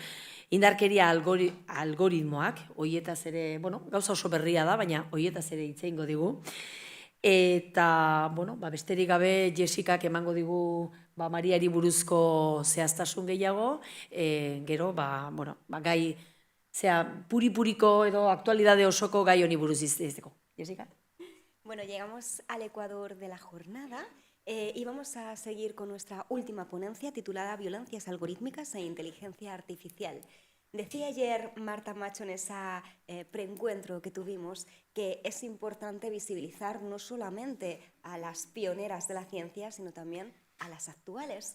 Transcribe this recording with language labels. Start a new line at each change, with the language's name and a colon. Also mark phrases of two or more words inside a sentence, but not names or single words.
Basque: Indarkeria algoritmoak, horietaz ere, gauza oso berria da, baina horietaz ere hitz egingo digu. Eta, besterik gabe Jessicak emango digu Mariari buruzko zehaztasun gehiago, gero, gai, puri-puriko edo aktualidade osoko gai honi buruz izteko. Jessica?
Spanish: Bueno, llegamos al Ecuador de la jornada y vamos a seguir con nuestra última ponencia titulada Violencias algorítmicas e inteligencia artificial. Decía ayer Marta Macho en ese preencuentro que tuvimos que es importante visibilizar no solamente a las pioneras de la ciencia, sino también a las actuales.